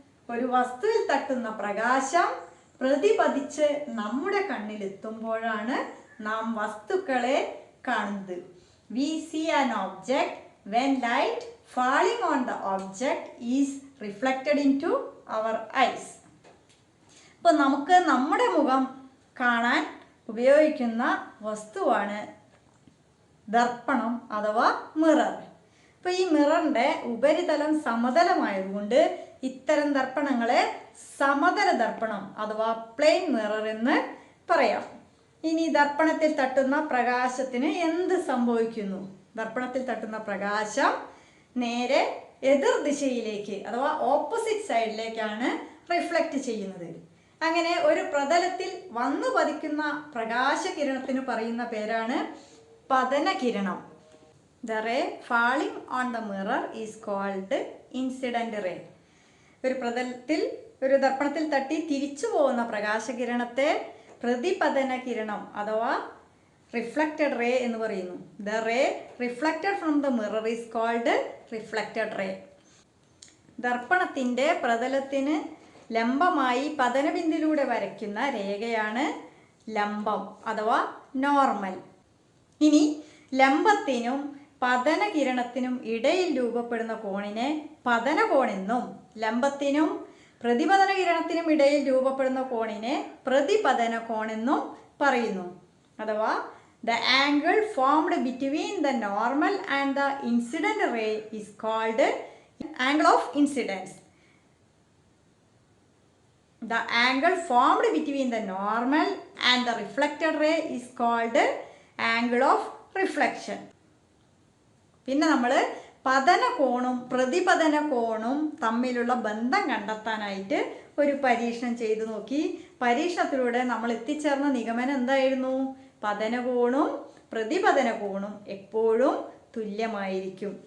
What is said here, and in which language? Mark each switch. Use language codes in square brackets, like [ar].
[ml] ഒരു വസ്തുവിൽ തട്ടുന്ന പ്രകാശം പ്രതിപതിച്ച് നമ്മുടെ കണ്ണിലെത്തുമ്പോഴാണ് നാം വസ്തുക്കളെ കാണുന്നത്. [en] We see an object when light falling on the object is reflected into our eyes. [ml] അപ്പോൾ നമുക്ക് നമ്മുടെ മുഖം കാണാൻ ഉപയോഗിക്കുന്ന വസ്തുവാണ് ദർപ്പണം അഥവാ മിറർ. അപ്പോൾ ഈ മിററിൻ്റെ ഉപരിതലം സമതലമായതുകൊണ്ട് ഇത്തരം ദർപ്പണങ്ങളെ സമതല ദർപ്പണം അഥവാ പ്ലെയിൻ മിറർ എന്ന് പറയാം. ഇനി ദർപ്പണത്തിൽ തട്ടുന്ന പ്രകാശത്തിന് എന്ത് സംഭവിക്കുന്നു? ദർപ്പണത്തിൽ തട്ടുന്ന പ്രകാശം നേരെ എതിർ ദിശയിലേക്ക് അഥവാ ഓപ്പോസിറ്റ് സൈഡിലേക്കാണ് റിഫ്ലക്റ്റ് ചെയ്യുന്നത്. അങ്ങനെ ഒരു പ്രതലത്തിൽ വന്നു പതിക്കുന്ന പ്രകാശകിരണത്തിന് പറയുന്ന പേരാണ് പതനകിരണം. [en] The ray falling on the mirror is called incident ray. [ml] ഒരു പ്രതലത്തിൽ ഒരു ദർപ്പണത്തിൽ തട്ടി തിരിച്ചു പോകുന്ന പ്രകാശകിരണത്തെ പ്രതിപതന കിരണം അഥവാ റിഫ്ലക്റ്റഡ് റേ എന്ന് പറയുന്നു. [en] The ray reflected from the mirror is called reflected ray. [ml] ദർപ്പണത്തിൻ്റെ പ്രതലത്തിന് ലംബമായി പതനബിന്ദുവിലൂടെ വരയ്ക്കുന്ന രേഖയാണ് ലംബം അഥവാ നോർമൽ. ഇനി ലംബത്തിനും പതനകിരണത്തിനും ഇടയിൽ രൂപപ്പെടുന്ന കോണിനെ പതനകോണെന്നും ലംബത്തിനും പ്രതിപതന കിരണത്തിനും ഇടയിൽ രൂപപ്പെടുന്ന കോണിനെ പ്രതിപതന കോണെന്നും പറയുന്നു. [en] അഥവാ the angle formed between the normal and the incident ray is called angle of incidence. The angle formed between the normal and the reflected ray is called angle of reflection. [ml] പിന്നെ നമ്മൾ പതന കോണും പ്രതിപതന കോണും തമ്മിലുള്ള ബന്ധം കണ്ടെത്താനായിട്ട് ഒരു പരീക്ഷണം ചെയ്തു നോക്കി. പരീക്ഷണത്തിലൂടെ നമ്മൾ എത്തിച്ചേർന്ന നിഗമനം എന്തായിരുന്നു? പതനകോണും പ്രതിപതന കോണും എപ്പോഴും തുല്യമായിരിക്കും.